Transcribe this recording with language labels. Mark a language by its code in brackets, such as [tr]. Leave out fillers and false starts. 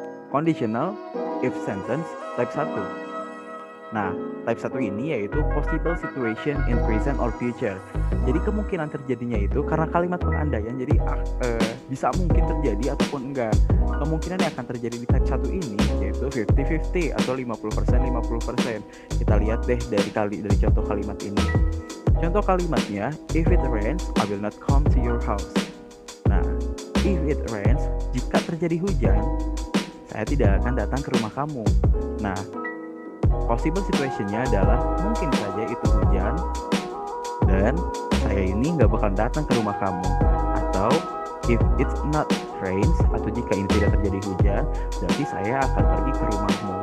[en] Conditional if sentence type 1. Nah, type 1 [id] ini yaitu [en] possible situation in present or future. [id] Jadi kemungkinan terjadinya itu karena kalimat pengandaian, jadi bisa mungkin terjadi ataupun enggak. Kemungkinan yang akan terjadi di type 1 ini yaitu 50-50 atau 50%. Kita lihat deh dari contoh kalimat ini. Contoh kalimatnya, [en] if it rains, I will not come to your house. [id] Nah, [en] if it rains, [id] jika terjadi hujan, saya tidak akan datang ke rumah kamu. Nah, possible situationnya adalah mungkin saja itu hujan dan saya ini nggak bakal datang ke rumah kamu. Atau [en] if it's not rains, [id] atau jika ini tidak terjadi hujan, berarti saya akan pergi ke rumahmu.